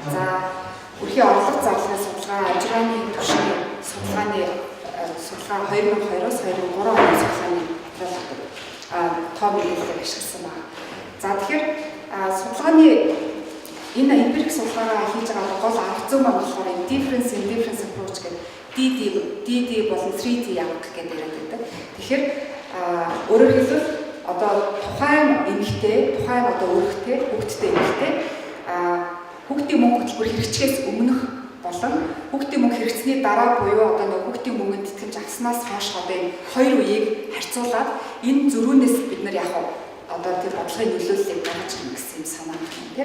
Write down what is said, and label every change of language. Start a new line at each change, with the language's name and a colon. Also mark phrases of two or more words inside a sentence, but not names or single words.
Mongolian: За өрхийн орлого зарлахын судалгаа, ажиргааны түвшний судалгааны судалгааны судалгаа 2002-оос 2003 оны судалгааны тоо мэдээллийг ашигласан байна. За тэгэхээр судалгааны энэ эмпирик судалгаагаа хийж байгаа гол арга зүй маань болохоор
English: difference in difference approach
Mongolian: гэдэг DD болон 3D явах гэдэг яриад байдаг. Тэгэхээр өөрөөр хэлбэл одоо тухайн эмэгтэй, тухайн одоо өргөтэй, хүүхэдтэй эмэгтэй хүүхдийн мөнгө хөтөлбөр хэрэгжихээс өмнөх болон хүүхдийн мөнгө хэрэгжсэний дараа буюу одоо нөгөө хүүхдийн мөнгөнд итгэж авснаас хойш одоо энэ хоёр үеийг харьцуулаад энэ зөрүүнээс бид нар яг одоо тэр бодлогын нөлөөллийг гаргаж ирнэ гэсэн юм санаа байна тийм.